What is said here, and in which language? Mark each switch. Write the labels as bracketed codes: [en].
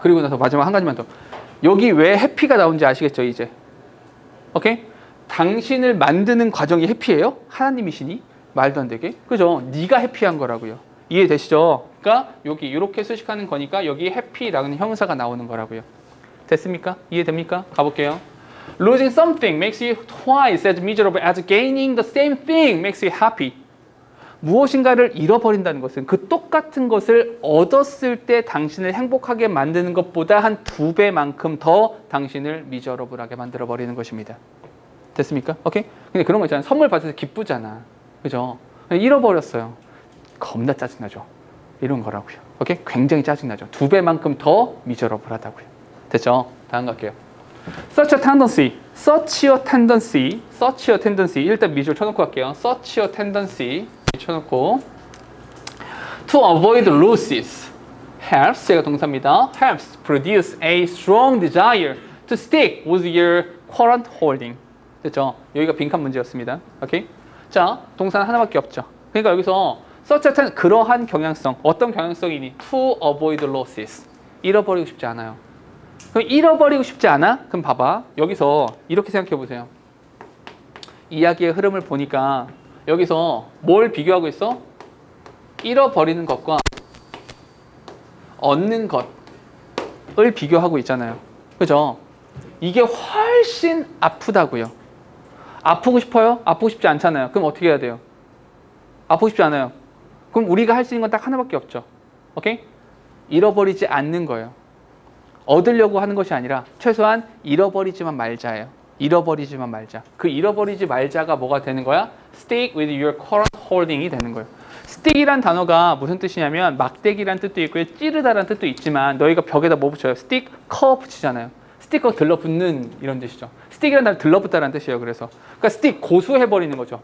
[ko] 그리고 나서 마지막 한 가지만 더. 여기 왜 해피가 나온지 아시겠죠? 이제. 오케이? 당신을 만드는 과정이 해피예요? 하나님이시니? 말도 안 되게. 그죠? 네가 해피한 거라고요. 이해되시죠? 그러니까 여기 이렇게 수식하는 거니까 여기 happy라는 형용사가 나오는 거라고요. 됐습니까? 이해됩니까? 가볼게요. [en] Losing something makes you twice as miserable as gaining the same thing makes you happy. [ko] 무엇인가를 잃어버린다는 것은 그 똑같은 것을 얻었을 때 당신을 행복하게 만드는 것보다 한 2배만큼 더 당신을 miserable하게 만들어버리는 것입니다. 됐습니까? 오케이? 근데 그런 거 있잖아요. 선물 받아서 기쁘잖아. 그죠? 잃어버렸어요. 겁나 짜증나죠. 이런 거라고요. 오케이? 굉장히 짜증나죠. 2배만큼 더 miserable하다고요. 됐죠? 다음 갈게요. [en] Such a tendency. Such a tendency. Such a tendency. [ko] 일단 미줄 쳐놓고 갈게요. [en] Such a tendency. [ko] 쳐놓고 [en] to avoid losses helps, [ko] 제가 동사입니다. [en] helps produce a strong desire to stick with your current holding. [ko] 됐죠? 여기가 빈칸 문제였습니다. 오케이? 자, 동사는 하나밖에 없죠. 그러니까 여기서 [en] such a [ko] 그러한 경향성, 어떤 경향성이니? [en] to avoid losses. [ko] 잃어버리고 싶지 않아요. 그럼 잃어버리고 싶지 않아? 그럼 봐봐. 여기서 이렇게 생각해 보세요. 이야기의 흐름을 보니까 여기서 뭘 비교하고 있어? 잃어버리는 것과 얻는 것을 비교하고 있잖아요. 그죠? 이게 훨씬 아프다고요. 아프고 싶어요? 아프고 싶지 않잖아요. 그럼 어떻게 해야 돼요? 아프고 싶지 않아요. 그럼 우리가 할 수 있는 건 딱 하나밖에 없죠. 오케이? 잃어버리지 않는 거예요. 얻으려고 하는 것이 아니라 최소한 잃어버리지만 말자예요. 잃어버리지만 말자. 그 잃어버리지 말자가 뭐가 되는 거야? [en] Stick with your current holding이 [ko] 되는 거예요. stick이란 단어가 무슨 뜻이냐면 막대기란 뜻도 있고요. 찌르다란 뜻도 있지만 너희가 벽에다 뭐 붙여요? stick, 커 붙이잖아요. 스티커 들러붙는 이런 뜻이죠. stick이란 단어 들러붙다라는 뜻이에요. 그러니까 stick 고수해버리는 거죠.